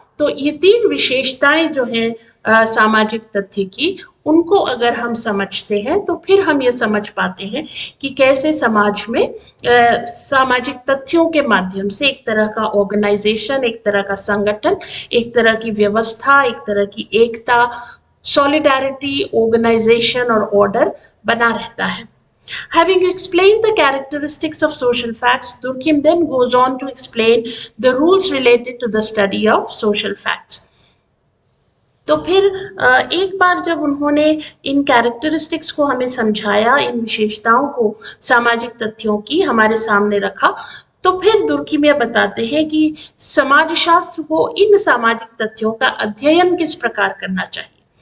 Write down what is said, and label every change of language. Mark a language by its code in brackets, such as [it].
[hi] तो ये 3 विशेषताएं जो हैं सामाजिक तथ्य की, उनको अगर हम समझते हैं तो फिर हम ये समझ पाते हैं कि कैसे समाज में सामाजिक तथ्यों के माध्यम से एक तरह का ऑर्गेनाइजेशन, एक तरह का संगठन, एक तरह की व्यवस्था, एक तरह की एकता, सॉलिडारिटी, ऑर्गेनाइजेशन और ऑर्डर बना रहता है। [en] Having explained the characteristics of social facts, Durkheim then goes on to explain the rules related to the study of social facts. [hi] तो फिर एक बार जब उन्होंने इन कैरेक्टरिस्टिक्स को हमें समझाया, इन विशेषताओं को सामाजिक तथ्यों की हमारे सामने रखा, तो फिर दुर्खिम यह बताते हैं कि समाजशास्त्र को इन सामाजिक तथ्यों का अध्ययन किस प्रकार करना चाहिए।